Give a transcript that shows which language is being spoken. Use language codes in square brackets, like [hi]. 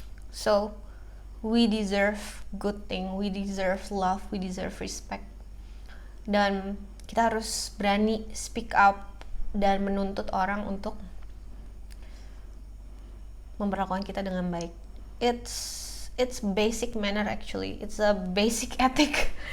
[en] So we deserve good thing, we deserve love, we deserve respect. [id] Dan kita harus berani [en] speak up [id] dan menuntut orang untuk memperlakukan kita dengan baik. [en] It's basic manner actually. It's a basic ethic.